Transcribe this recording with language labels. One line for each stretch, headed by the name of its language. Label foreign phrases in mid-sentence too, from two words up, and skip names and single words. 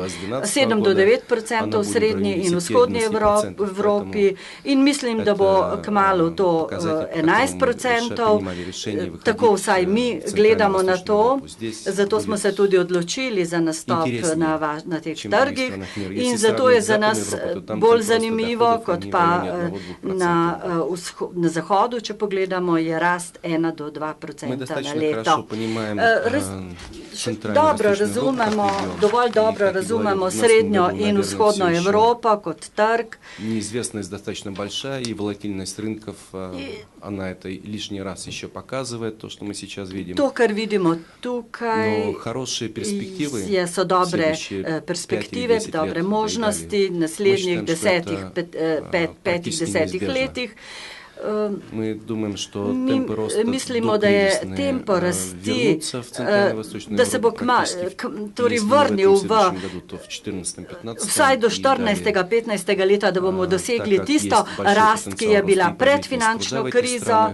Slovenian: 7 do 9% v srednji in vzhodnji Evropi in mislim, da bo kmalu to 11%, tako vsaj mi gledamo na to, zato smo se tudi odločili za nastop na teh trgih in zato je za nas bolj zanimivo, kot pa na zahodu, če pogledamo, je rast 1 do 2% na leto. Dobro razumemo, dovolj dobro razumemo Srednjo in Vzhodno Evropo kot trg.
Russian: Неизвестность достаточно большая, и волатильность рынков, она это лишний раз еще показывает, то, что мы сейчас видим.
Slovenian: To, kar vidimo tukaj, so dobre perspektive, dobre možnosti naslednjih 5-10 letih. Mislimo, da je tempo rasti, da se bo torej vrnil vsaj do 14-15 leta, da bomo dosegli tisto rast, ki je bila pred finančno krizo.